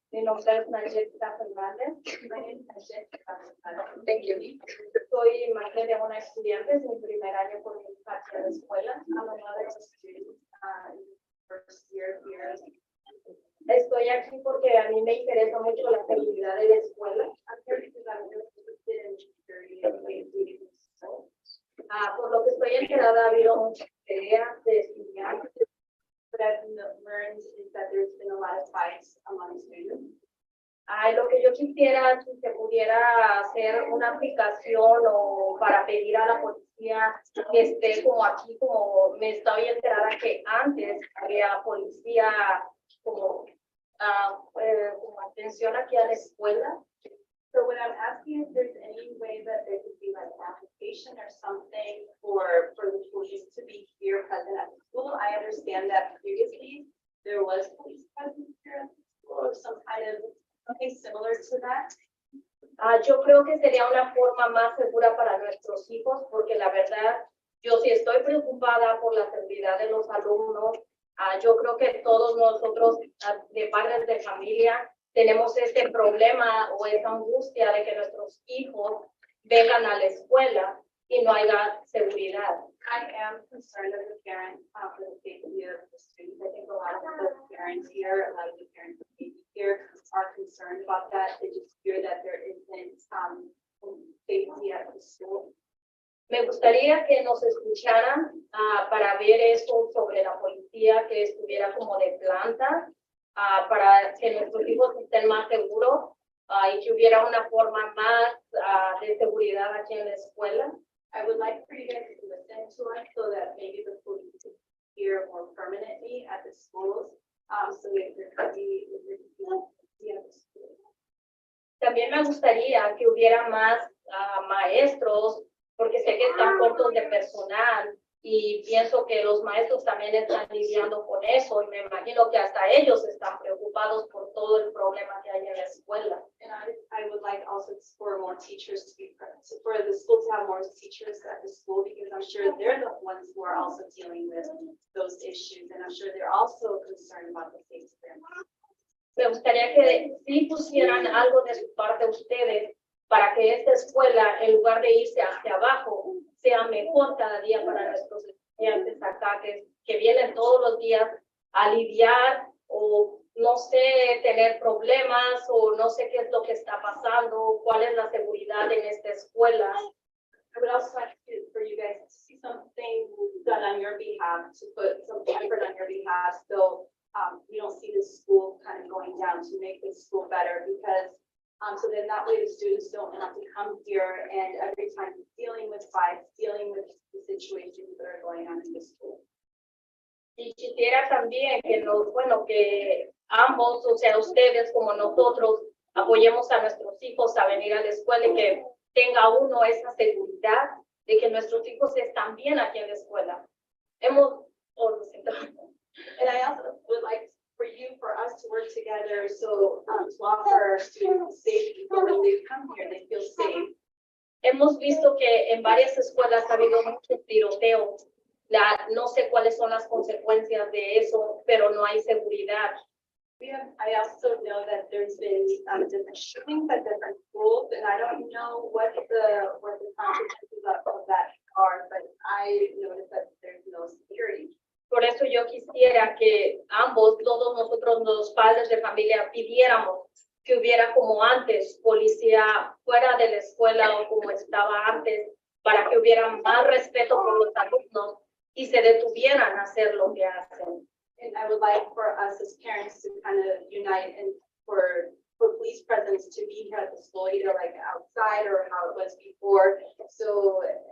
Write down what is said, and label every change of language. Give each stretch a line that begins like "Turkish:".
Spanish: Mi nombre es Nayetza Fernández.
English: My name is Nayetza Fernández. Thank you.
Spanish: Soy madre de una estudiante, es mi primer año por mi parte de escuela.
English: I'm a mother of a student, first year here.
Spanish: Estoy aquí porque a mí me interesa mucho la seguridad de la escuela.
English: I'm here because I'm interested in security and safety in school.
Spanish: Por lo que estoy enterada, ha habido muchas peleas de estudiantes.
English: What I've learned is that there's been a lot of fights among students.
Spanish: Lo que yo quisiera, si se pudiera hacer una aplicación o para pedir a la policía que esté como aquí, como me estoy enterada que antes había policía como, como atención aquí a la escuela.
English: So what I'm asking if there's any way that there could be like an application or something for the police to be here present at the school. I understand that previously there was police presence here at the school or some kind of something similar to that.
Spanish: Yo creo que sería una forma más segura para nuestros hijos porque la verdad yo sí estoy preocupada por la seguridad de los alumnos. Yo creo que todos nosotros de padres de familia tenemos este problema o esa angustia de que nuestros hijos vengan a la escuela y no haya seguridad.
English: I am concerned as a parent for the safety of the students. I think a lot of the parents here, a lot of the parents here are concerned about that. They just fear that there isn't safety at the school.
Spanish: Me gustaría que nos escucharan para ver esto sobre la policía que estuviera como de planta. Para que nuestros hijos estén más seguros y que hubiera una forma más de seguridad aquí en la escuela.
English: I would like for you guys to listen to us so that maybe the police could here more permanently at the schools. So if there could be at the schools.
Spanish: También me gustaría que hubiera más maestros, porque sé que están cortos de personal. Y pienso que los maestros también están lidiando con eso y me imagino que hasta ellos están preocupados por todo el problema que hay en la escuela.
English: And I would like also for more teachers to be present, so for the school to have more teachers at the school because I'm sure they're the ones who are also dealing with those issues and I'm sure they're also concerned about the safety of their kids.
Spanish: Me gustaría que sí pusieran algo de su parte ustedes para que esta escuela, en lugar de irse hacia abajo, sea mejor cada día para nuestros estudiantes acá, que vienen todos los días a lidiar o no sé, tener problemas o no sé qué es lo que está pasando, cuál es la seguridad en esta escuela.
English: I would also like for you guys to see something done on your behalf, to put some effort on your behalf, so you don't see the school kind of going down to make the school better because so then that way the students don't have to come here and every time dealing with fights, dealing with the situations that are going on in the school.
Spanish: Y quisiera también que que ambos, o sea, ustedes como nosotros, apoyemos a nuestros hijos a venir a la escuela y que tenga uno esa seguridad de que nuestros hijos están bien aquí en la escuela.
English: And I also would like for us to work together, so to offer our students safety, so when they come here, they feel safe.
Spanish: Hemos visto que en varias escuelas ha habido mucho tiroteo. No sé cuáles son las consecuencias de eso, pero no hay seguridad.
English: I also know that there's been different shootings at different schools, and I don't know what the consequences of that are, but I noticed that there's no security.
Spanish: Por eso yo quisiera que todos nosotros los padres de familia pidiéramos que hubiera como antes policía fuera de la escuela o como estaba antes para que hubiera más respeto por los alumnos y se detuvieran a hacer lo que hacen.
English: And I would like for us as parents to kind of unite and for police presence to be here at the school, either like outside or how it was before. So